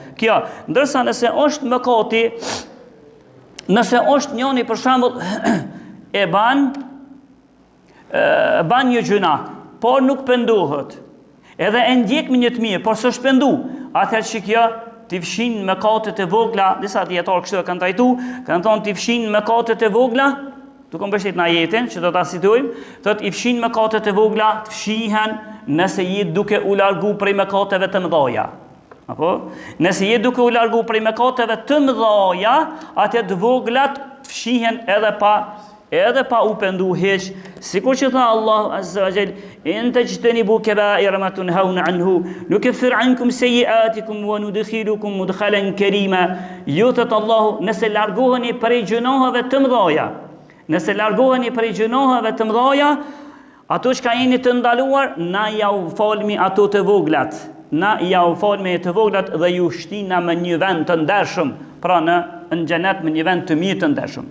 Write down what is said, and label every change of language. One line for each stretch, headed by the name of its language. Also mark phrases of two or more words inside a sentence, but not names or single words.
Albanian: Kjo, ndërsa nëse është mëkati, nëse është njëri për shembull e ban një gjuna, por nuk pendohet, edhe e ndjek me një të mirë, por s'është pendu, atëherë që kjo t'i fshin mëkatet e vogla, disa dietarë kështu kanë trajtu, kanë thonë t'i fshin mëkatet e vogla, duke mbështet në ajetin që do ta citojmë, thotë i fshin mëkatet e vogla, të fshihen nëse je duke u largu prej mëkateve të mëdha. Apo? Nëse je duke u largu prej mëkateve të mëdha, atë të voglat të fshihen edhe pa u pendu hiç, sikur që tha
Arabic: الله عز وجل إن تجتنبوا كبائر ما تنهون عنه نكفر عنكم سيئاتكم وندخلكم مدخلا كريما.
Albanian: Jutet Allahu, nëse largoheni prej gjunohave të mëdha, nëse largoheni prej gjunohave të mëdha, ato që ka jeni të ndaluar, na ja u falmi ato të voglat. Na ja u falmi të voglat dhe ju shtina me një vend të ndershëm, pra në xhenet me një vend të mirë të ndershëm.